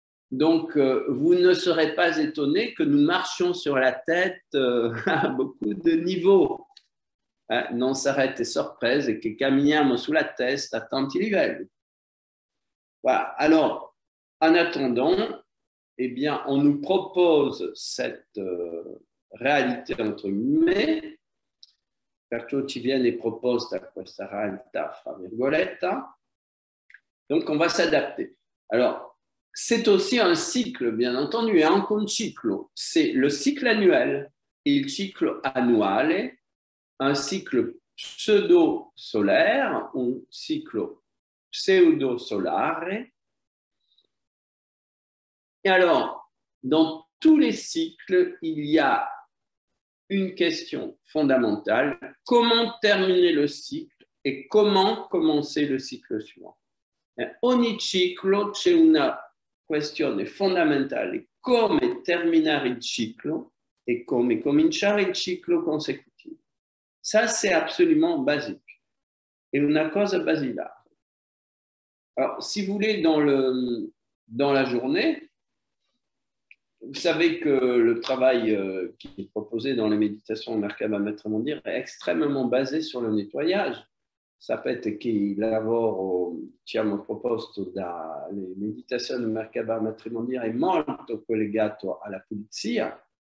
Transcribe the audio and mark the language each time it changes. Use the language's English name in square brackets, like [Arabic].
[French] Donc, vous ne serez pas étonné que nous marchions sur la tête à beaucoup de niveaux. [Italian] Non sarete sorprese che camminiamo sulla testa a tanti livelli. [French] Voilà. Alors, en attendant, eh bien, on nous propose cette réalité entre guillemets, [Italian] perciò ci viene proposta questa realtà, fra virgolette. [French] Donc, on va s'adapter. Alors, c'est aussi un cycle, bien entendu, et [Italian] anche un ciclo. [French] C'est le cycle annuel et [Italian] il ciclo annuale, [French] un cycle pseudo-solaire, un cycle pseudo-solare. Et alors, dans tous les cycles, il y a une question fondamentale, comment terminer le cycle et comment commencer le cycle suivant. [Italian] Ogni ciclo c'è una questione fondamentale, come terminare il ciclo e come cominciare il ciclo consecutivo. [French] Ça, c'est absolument basique. Et [Italian] una cosa basilare. [French] Alors, si vous voulez, dans la journée, vous savez que le travail qui est proposé dans les méditations de Merkaba Maître Mondir est extrêmement basé sur le nettoyage. [Italian] Sapete che il lavoro, diciamo, proposto dalle meditazioni di Merkaba Maître Mondir è molto collegato alla pulizia.